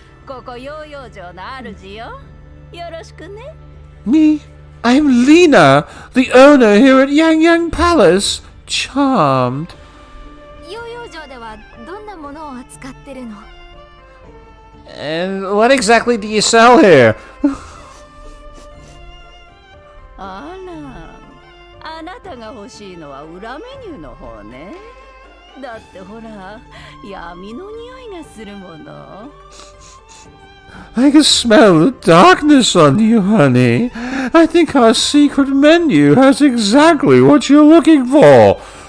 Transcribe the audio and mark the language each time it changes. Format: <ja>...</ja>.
<ja>ここヨーヨー城の主よ。よろしくね。</ja> <en>Me? I'm Lena, the owner here at Yang Yang Palace. Charmed.</en> <ja>ヨーヨー城ではどんなものを扱ってるの？</ja> <en>And what exactly do you sell here?</en> <ja>あら、あなたが欲しいのは裏メニューの方ね。だってほら、闇の匂いがするもの。</ja> <en>I can smell the darkness on you, honey. I think our secret menu has exactly what you're looking for.</en>